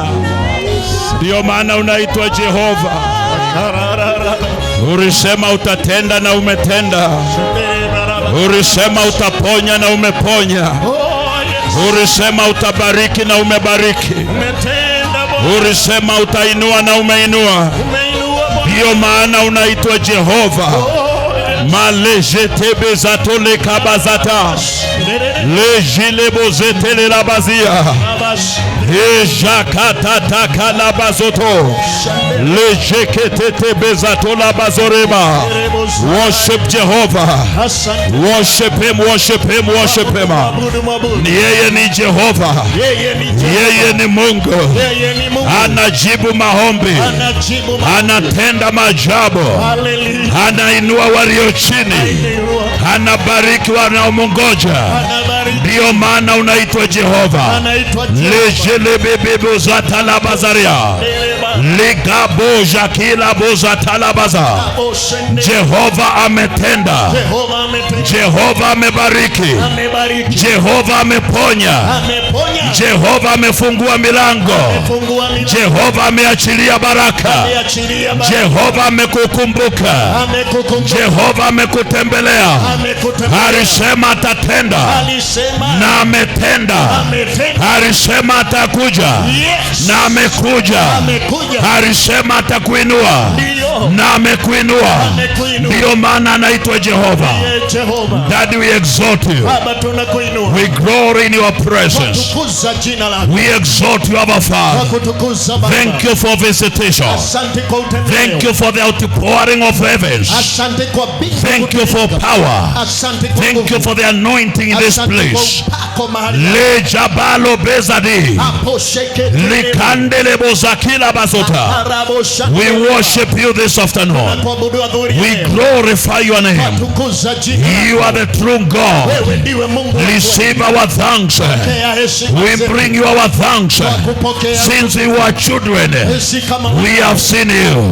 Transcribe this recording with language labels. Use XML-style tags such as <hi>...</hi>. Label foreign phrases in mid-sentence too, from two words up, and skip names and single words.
<sw>Ndio maana unaitwa Jehova. Ulisema utatenda na umetenda. Ulisema utaponya na umeponya. Ulisema utabariki na umebariki. Ulisema utainua na umeinua. Ndio maana unaitwa Jehova. Malejete bezatole kabazata. Lejile bozetele labazia. Ejakata takala bazoto. Lejekete bezatola bazoreba.</sw> <en>Worship Jehovah. Worship him, worship him, worship him.</en> <sw>Yeye ni Jehova. Yeye ni Mungu. Anajibu maombi. Anatenda maajabu. Anainua walio chini. Anabariki wanaomngoja. Ndio maana unaitwa Jehova. Lejele bebe zatala bazaria. Ligabo jakila bozatala baza. Jehova ametenda. Jehova amebariki. Jehova ameponya. Jehova amefungua milango. Jehova ameachilia baraka. Jehova amekukumbuka. Jehova amekutembelea. Alisema atatenda na ametenda. Alisema atakuja na amekuja. Alisema atakuinua na amekuinua. Ndio maana anaitwa Jehova.</sw> <en>Daddy, we exalt you. We glory in your presence. We exalt you, our Father. Thank you for visitation. Thank you for the outpouring of heavens. Thank you for power. Thank you for the anointing in this place. Le jabalo bezadi. Likandele bozakila bazota. We worship you this afternoon. We glorify your name. You are the true God. Receive our thanks. We bring you our thanks. Since we were children, we have seen you.</en>